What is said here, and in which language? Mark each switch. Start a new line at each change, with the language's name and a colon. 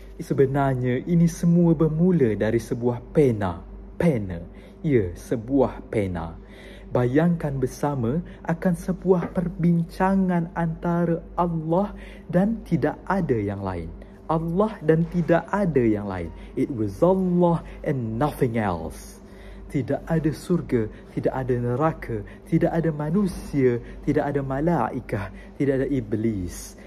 Indonesian: Sebenarnya ini semua bermula dari sebuah pena. Ya, sebuah pena. Bayangkan bersama akan sebuah perbincangan antara Allah dan tidak ada yang lain. Allah dan tidak ada yang lain.
English: It was Allah and nothing else.
Indonesian: Tidak ada surga, tidak ada neraka, tidak ada manusia, tidak ada malaikah, tidak ada iblis.